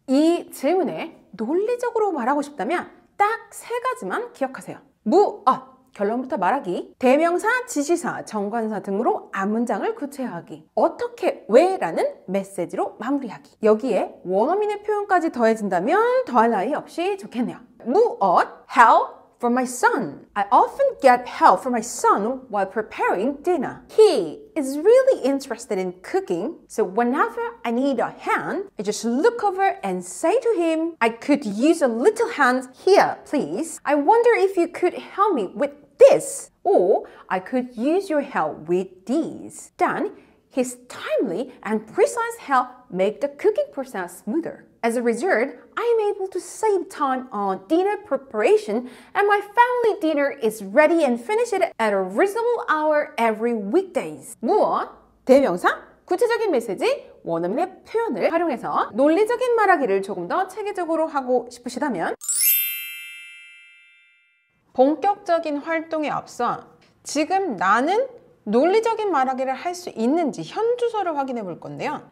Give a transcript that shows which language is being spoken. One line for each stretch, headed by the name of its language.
Korean: 이 질문에 논리적으로 말하고 싶다면 딱 세 가지만 기억하세요. 무엇, 결론부터 말하기, 대명사, 지시사, 정관사 등으로 앞문장을 구체화하기, 어떻게, 왜라는 메시지로 마무리하기. 여기에 원어민의 표현까지 더해진다면 더할 나위 없이 좋겠네요.
English: 무엇, help for my son. I often get help from my son while preparing dinner. He is really interested in cooking, so whenever I need a hand, I just look over and say to him, I could use a little hand here, please. I wonder if you could help me with this, or I could use your help with these. Then, his timely and precise help make the cooking process smoother. As a result, I am able to save time on dinner preparation, and my family dinner is ready and finished at a reasonable hour every weekdays.
Korean: 무엇? 대명사? 구체적인 메시지? 원어민의 표현을 활용해서 논리적인 말하기를 조금 더 체계적으로 하고 싶으시다면 본격적인 활동에 앞서 지금 나는 논리적인 말하기를 할 수 있는지 현주소를 확인해 볼 건데요.